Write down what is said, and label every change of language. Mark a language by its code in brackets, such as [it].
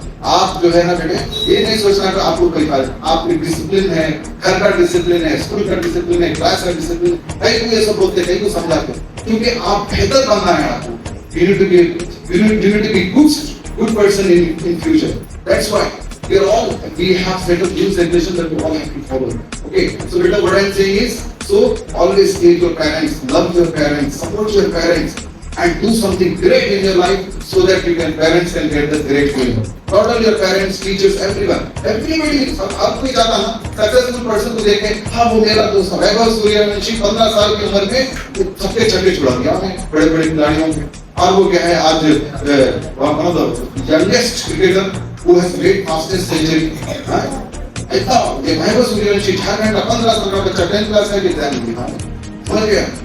[hi] आप जो है ना बेटे, ये नहीं सोचना कि आपको कोई फायदा, आपकी डिसिप्लिन है, घर का डिसिप्लिन है, स्कूल का डिसिप्लिन है, क्लास का डिसिप्लिन, कहीं को ये सब बोलते, कहीं को समझाते, क्योंकि आप बेहतर बनना है आपको, [en] you need to be good person in future. That's why we have set up new regulations that we all have to follow. Okay, so beta, what I'm saying is, so always treat your parents, love your parents, support your parents, and do something great in your life so that parents can get the great feeling. Not only your parents, teachers, everyone, everybody. [hi] आप कोई जाता ना successful person को देखे, हाँ वो मेरा दोस्त है, वैभव सूर्यवंशी 15 साल की उम्र में सबके छक्के छुड़ा दिया हमें बड़े बड़े खिलाड़ियों में, और वो क्या है आज [en] one of the youngest cricketer who has made fastest century. [hi] ऐसा ये वैभव सूर्यवंशी झारखंड का 15 साल का बच्चा 10th क्लास में एग्जाम दिया, समझ गया?